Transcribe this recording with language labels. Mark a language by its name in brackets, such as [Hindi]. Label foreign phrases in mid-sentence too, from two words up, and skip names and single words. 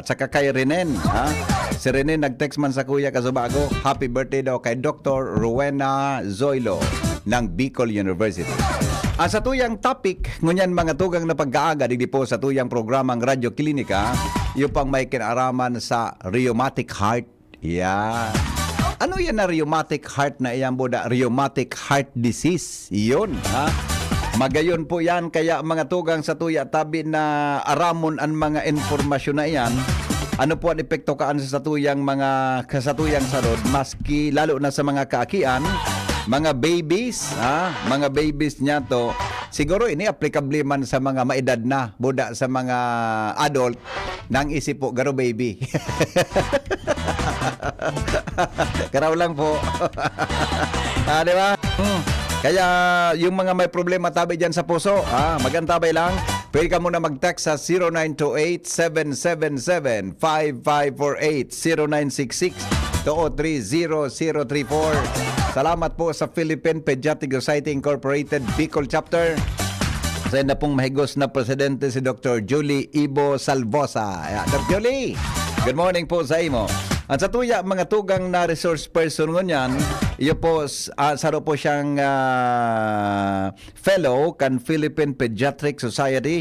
[Bikol] At saka kay Renen, ha? Si Renen nag-text man sa kuya kasubago, [English] happy birthday [Bikol] daw kay Dr. Rowena Zoilo ng Bicol University. Sa tuyang topic, ngunyan mga tugang na pag-aaga, di po sa tuyang programang Radyo Klinika, yung pang may kinaraman sa [English] rheumatic heart. Yeah. [Bikol] Ano yan na [English] rheumatic heart [Bikol] na iyang buda? [English] Rheumatic heart disease. [Bikol] Iyon, ha? Magayon po yan, kaya mga tugang sa tuya tabi na aramon ang mga informasyon na yan. Ano po ang epekto kaan sa tuyang mga kasatuyang sarod, maski lalo na sa mga kaakian, mga babies, ha? Mga babies niya to. Siguro ini applicable man sa mga maedad na, buda sa mga adult, nang isip po, garo baby. Karaw lang po. Di ba? Kaya yung mga may problema tabi dyan sa puso, magantabay lang. Pwede ka muna mag-text sa 0928-777-5548, 0966-203-0034. Salamat po sa Philippine Pediatric Society Incorporated Bicol Chapter. Sa na pong mahigos na presidente si Dr. Julie Ibo Salvosa. Dr. Julie, [English] good morning [Bikol] po sa imo. At sa tuya, mga tugang na [English] resource person [Bikol] ngunyan, iyo po, saro po siyang fellow kan Philippine Pediatric Society.